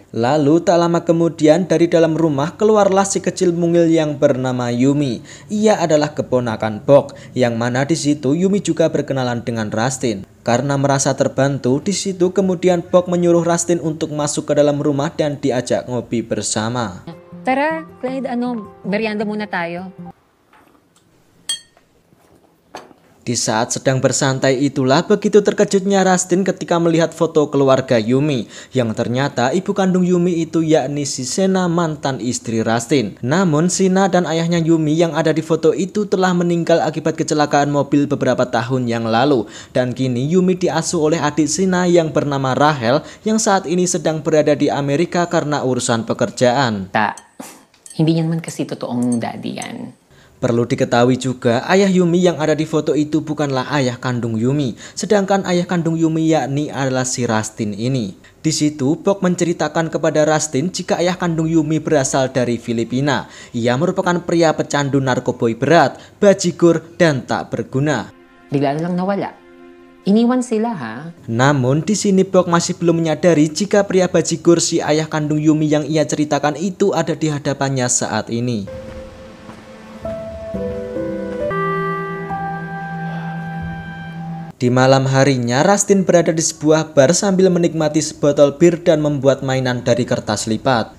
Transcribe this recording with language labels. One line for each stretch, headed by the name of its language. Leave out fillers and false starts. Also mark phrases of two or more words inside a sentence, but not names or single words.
Indonesian: Lalu tak lama kemudian dari dalam rumah keluarlah si kecil mungil yang bernama Yumi. Ia adalah keponakan Bok, yang mana di situ Yumi juga berkenalan dengan Rustin. Karena merasa terbantu, di situ kemudian Bok menyuruh Rustin untuk masuk ke dalam rumah dan diajak ngopi bersama.
Filipino: Tara, Clyde, merienda muna tayo.
Indonesian: Di saat sedang bersantai itulah begitu terkejutnya Rustin ketika melihat foto keluarga Yumi, yang ternyata ibu kandung Yumi itu yakni si Sena, mantan istri Rustin. Namun Sina dan ayahnya Yumi yang ada di foto itu telah meninggal akibat kecelakaan mobil beberapa tahun yang lalu, dan kini Yumi diasuh oleh adik Sina yang bernama Rachel yang saat ini sedang berada di Amerika karena urusan pekerjaan.
Filipino: Hindi niya naman kasi totoong daddy yan.
Indonesian: Perlu diketahui juga, ayah Yumi yang ada di foto itu bukanlah ayah kandung Yumi, sedangkan ayah kandung Yumi yakni adalah si Rustin ini. Di situ, Bok menceritakan kepada Rustin jika ayah kandung Yumi berasal dari Filipina. Ia merupakan pria pecandu narkoboy berat, bajigur, dan tak berguna.
Filipino: Bigla lang nawala. Iniwan sila, ha?
Indonesian: Namun di sini Bok masih belum menyadari jika pria bajigur si ayah kandung Yumi yang ia ceritakan itu ada di hadapannya saat ini. Di malam harinya, Rustin berada di sebuah bar sambil menikmati sebotol bir dan membuat mainan dari kertas lipat.